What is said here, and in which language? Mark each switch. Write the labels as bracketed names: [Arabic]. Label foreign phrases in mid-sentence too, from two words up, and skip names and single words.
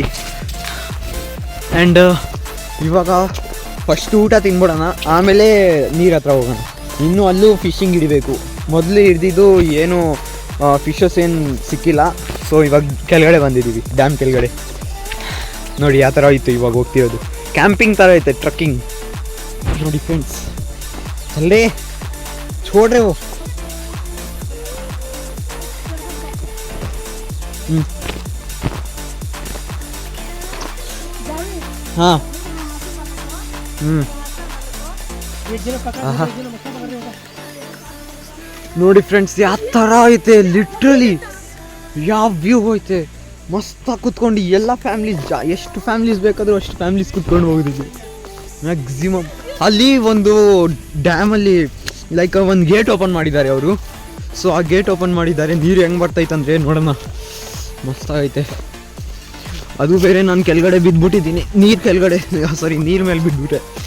[Kannada] ಆ್ಯಂಡ್ ಇವಾಗ ಫಸ್ಟ್ ಊಟ ತಿನ್ಬಿಡೋಣ ಆಮೇಲೆ ನೀರು ಹತ್ರ ಹೋಗೋಣ ಇನ್ನೂ ಅಲ್ಲೂ ಫಿಶಿಂಗ್ ಹಿಡಿಬೇಕು ಮೊದಲು ಹಿಡ್ದಿದ್ದು ಏನು ಫಿಶಸ್ ಏನು ಸಿಕ್ಕಿಲ್ಲ ಸೊ ಇವಾಗ ಕೆಳಗಡೆ ಬಂದಿದ್ದೀವಿ ಡ್ಯಾಮ್ ಕೆಳಗಡೆ ನೋಡಿ ಯಾವ ಥರ ಇತ್ತು ಇವಾಗ ಹೋಗ್ತಿರೋದು ಕ್ಯಾಂಪಿಂಗ್ ಥರ ಐತೆ ಟ್ರಕ್ಕಿಂಗ್ ನೋಡಿ ಫ್ರೆಂಡ್ಸ್ ಅಲ್ಲೇ [Hindi] छोड़े वो हाँ [Kannada] ನೋಡಿ ಫ್ರೆಂಡ್ಸ್ ಯಾವ ಥರ ಐತೆ ಲಿಟ್ರಲಿ ಯಾವ ವ್ಯೂ ಐತೆ ಮಸ್ತಾಗಿ ಕುತ್ಕೊಂಡು ಎಲ್ಲ ಫ್ಯಾಮ್ಲೀಸ್ ಎಷ್ಟು ಫ್ಯಾಮ್ಲೀಸ್ ಬೇಕಾದರೂ ಅಷ್ಟು ಫ್ಯಾಮ್ಲೀಸ್ ಕುತ್ಕೊಂಡು ಹೋಗಿದ್ದೀವಿ ಮ್ಯಾಕ್ಸಿಮಮ್ ಅಲ್ಲಿ ಒಂದು ಡ್ಯಾಮಲ್ಲಿ ಲೈಕ್ ಒಂದು ಗೇಟ್ ಓಪನ್ ಮಾಡಿದ್ದಾರೆ ಅವರು ಸೊ ಆ ಗೇಟ್ ಓಪನ್ ಮಾಡಿದ್ದಾರೆ ನೀರು ಹೆಂಗೆ ಬರ್ತೈತಂದರೆ ನೋಡೋಣ ಮಸ್ತಾಗೈತೆ ಅದು ಬೇರೆ ನಾನು ಕೆಳಗಡೆ ಬಿದ್ದುಬಿಟ್ಟಿದ್ದೀನಿ ನೀರು ಕೆಳಗಡೆ ಸಾರಿ ನೀರು ಮೇಲೆ ಬಿದ್ದುಬಿಟ್ಟೆ